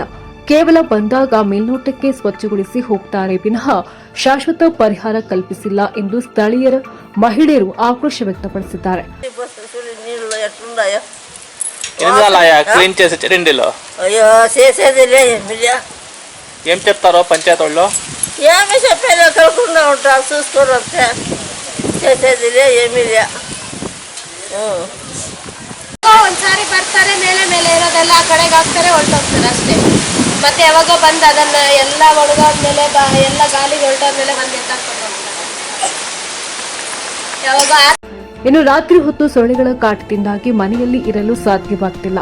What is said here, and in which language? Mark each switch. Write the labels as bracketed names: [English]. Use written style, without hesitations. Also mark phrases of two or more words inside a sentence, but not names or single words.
[Kannada] ಕೇವಲ ಬಂದಾಗ ಮೇಲ್ನೋಟಕ್ಕೆ ಸ್ವಚ್ಛಗೊಳಿಸಿ ಹೋಗುತ್ತಾರೆ ವಿನಃ ಶಾಶ್ವತ ಪರಿಹಾರ ಕಲ್ಪಿಸಿಲ್ಲ ಎಂದು ಸ್ಥಳೀಯರ ಮಹಿಳೆಯರು [Telugu] ఆక్రోశ వ్యక్తపరిచారు. ఏం చెప్తారో పంచాయతీ వాళ్ళు? ఏమి చెప్పేది కలుపుకుంటూ ఉంటారు, చూసుకొని వస్తే చేసేదిలే ఏమీ లే. [Kannada] ಒಂದ್ಸಾರಿ ಬರ್ತಾರೆ, ಮೇಲೆ ಮೇಲೆ ಇರೋದೆಲ್ಲ ಆ ಕಡೆಗೆ ಹಾಕ್ತಾರೆ, ಹೊರಟೋಗ್ತಾರೆ ಅಷ್ಟೇ. ಮತ್ತೆ ಯಾವಾಗ ಬಂದು ಅದನ್ನ ಎಲ್ಲ ಒಣಗಾದ್ಮೇಲೆ ಎಲ್ಲ ಗಾಳಿಗೆ ಹೊರಟಾದ್ಮೇಲೆ ಬಂದು ಎತ್ತಾಕೊಂಡು ಹೋಗ್ತಾರೆ. ಯಾವಾಗ ಇನ್ನು ರಾತ್ರಿ ಹೊತ್ತು ಸೊಳ್ಳೆಗಳ ಕಾಟದಿಂದಾಗಿ ಮನೆಯಲ್ಲಿ ಇರಲು ಸಾಧ್ಯವಾಗ್ತಿಲ್ಲ.